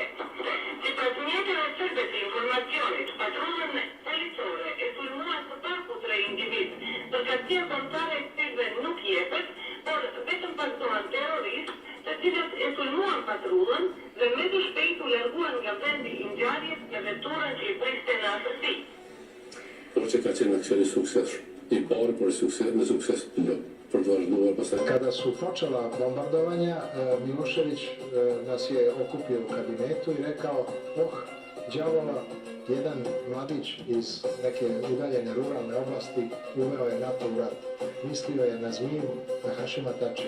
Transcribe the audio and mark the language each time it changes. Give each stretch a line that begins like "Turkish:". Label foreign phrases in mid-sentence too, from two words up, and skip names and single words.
Albanian: Sipas mjeteve serbe të informacionit, patrullën policore e sulmuan së paku 3 individ, përkatësia kombëtare e cilëve nuk jepet, por vetëm pasohen terroristë, të cilët e sulmuan patrullën dhe me të shpejt u larguan nga vendi i ngjarjes me veturën që i priste në atësi. Por që ka qenë aksion i suksesshëm. I parë për sukses për të vazhduar pastaj.
Serbian: Kada su počela bombardovanja, Milošević nas je okupio u kabinetu i rekao, đavola, jedan mladić iz neke udaljene ruralne oblasti uveo je NATO u rat. Mislio je na Zmiju, na Hašima Tačija.